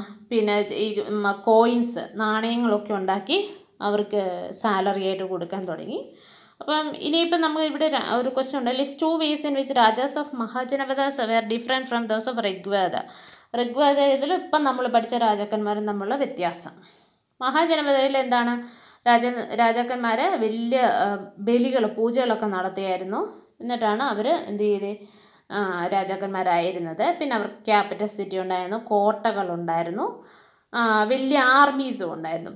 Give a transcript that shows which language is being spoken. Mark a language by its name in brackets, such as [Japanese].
[Malayalam] പിന്നെ ഈ കോയിൻസ്, നാണയങ്ങളൊക്കെ ഉണ്ടാക്കി അവർക്ക് സാലറി ആയിട്ട് കൊടുക്കാൻ തുടങ്ങി. അപ്പം ഇനിയിപ്പം നമുക്ക് ഇവിടെ ഒരു ക്വസ്റ്റ്യൻ ഉണ്ട്. [English] List 2 ways in which rajas of mahajanapadas were different from those of Rigveda. [Malayalam] ഋഗ്വേദത്തിൽ ഇപ്പം നമ്മൾ പഠിച്ച രാജാക്കന്മാരും തമ്മിലുള്ള വ്യത്യാസം. മഹാജനപദയിൽ എന്താണ്, രാജാക്കന്മാർ വലിയ ബലികൾ പൂജകളൊക്കെ നടത്തിയായിരുന്നു. എന്നിട്ടാണ് അവർ എന്ത് ചെയ്ത് രാജാക്കന്മാരായിരുന്നത്. പിന്നെ അവർക്ക് ക്യാപിറ്റൽ സിറ്റി ഉണ്ടായിരുന്നു, കോട്ടകളുണ്ടായിരുന്നു, വലിയ ആർമീസും ഉണ്ടായിരുന്നു.